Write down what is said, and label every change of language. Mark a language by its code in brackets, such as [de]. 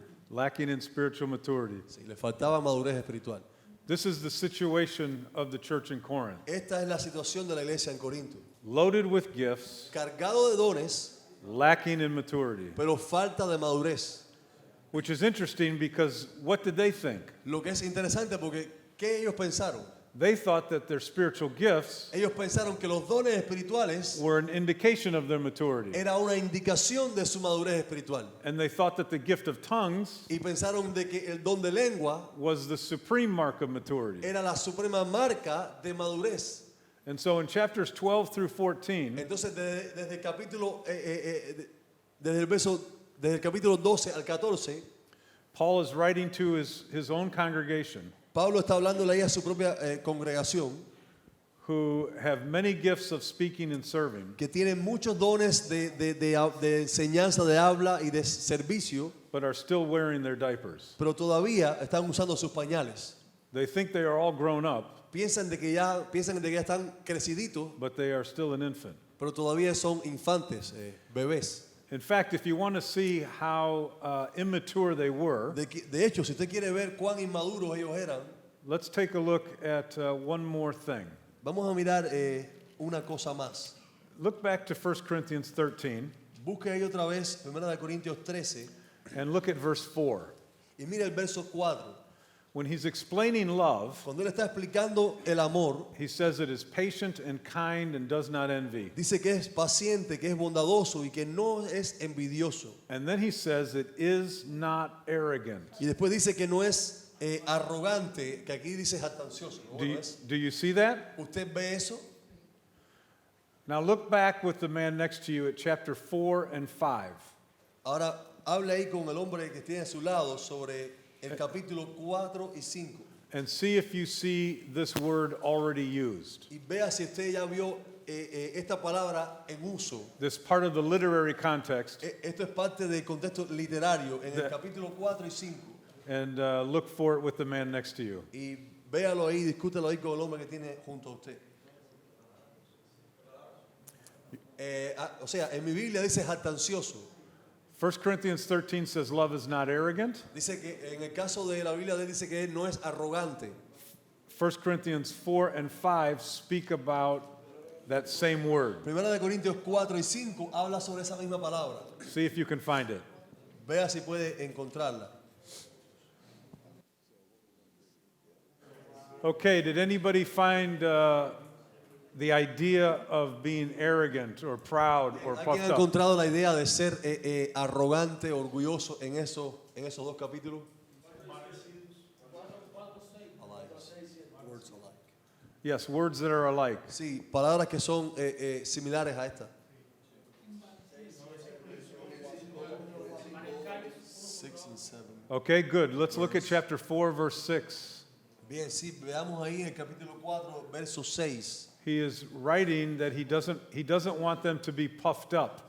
[en] lacking in spiritual maturity. [es] sí, le faltaba madurez espiritual. [en] This is the situation of the church in Corinth. [es] Esta es la situación de la iglesia en Corinto. [en] Loaded with gifts, [es] Cargado de dones, [en] lacking in maturity. [es] pero falta de madurez. [en] Which is interesting because what did they think? [es] Lo que es interesante porque ¿qué ellos pensaron? [en] They thought that their spiritual gifts [es] Ellos pensaron que los dones espirituales [en] were an indication of their maturity. [es] era una indicación de su madurez espiritual. [en] And they thought that the gift of tongues [es] Y pensaron de que el don de lengua [en] was the supreme mark of maturity. [es] era la suprema marca de madurez. [en] And so in chapters 12 through 14, [es] Entonces desde el capítulo desde el capítulo 12 al 14, [en] Paul is writing to his own congregation [es] Pablo está hablándole ahí a su propia congregación, [en] who have many gifts of speaking and serving, [es] que tienen muchos dones de enseñanza, de habla y de servicio, [en] but are still wearing their diapers. [es] pero todavía están usando sus pañales. [en] They think they are all grown up, [es] Piensan de que ya están creciditos, [en] but they are still an infant. [es] pero todavía son infantes, bebés. [en] In fact, if you want to see how immature they were, [es] De hecho, si usted quiere ver cuán inmaduros ellos eran, [en] let's take a look at one more thing. [es] vamos a mirar una cosa más. [en] Look back to 1 Corinthians 13 [es] Busque ahí otra vez, 1 Corintios 13, [en] and look at verse 4. [es] y mira el verso 4. [en] when he's explaining love, [es] cuando él está explicando el amor, [en] he says it is patient and kind and does not envy. [es] dice que es paciente, que es bondadoso y que no es envidioso. [en] And then he says it is not arrogant. [es] Y después dice que no es arrogante, que aquí dice jactancioso. ¿No? [en] Do you see that? [es] ¿Usted ve eso? [en] Now look back with the man next to you at chapter 4 and 5. [es] Ahora habla ahí con el hombre que tiene a su lado sobre el capítulo 4 y 5. [en] And see if you see this word already used. [es] Y vea si usted ya vio esta palabra en uso. [en] This part of the literary context. [es] Esto es parte del contexto literario en el capítulo 4 y 5. [en] And look for it with the man next to you. [es] Y véalo ahí, discútelo ahí con el hombre que tiene junto a usted. O sea, en mi Biblia dice jactancioso. [en] 1 Corinthians 13 says love is not arrogant. [es] Dice que en el caso de la Biblia dice que él no es arrogante. [en] 1 Corinthians 4 and 5 speak about that same word. [es] Primera de Corintios 4 y 5 habla sobre esa misma palabra. [en] See if you can find it. [es] Vea si puede encontrarla. [en] Okay, did anybody find the idea of being arrogant or proud or [es] ¿Alguien [en] puffed [es] ha [en] up? [es] encontrado la idea de ser arrogante, orgulloso en esos dos capítulos? [en] Words alike. Yes, words that are alike. [es] Sí, palabras que son similares a esta. [en] 6 and 7. Okay, good. Let's look at chapter 4, verse 6. [es] Bien, sí, veamos ahí en el capítulo 4, verso 6. [en] He is writing that he doesn't want them to be puffed up.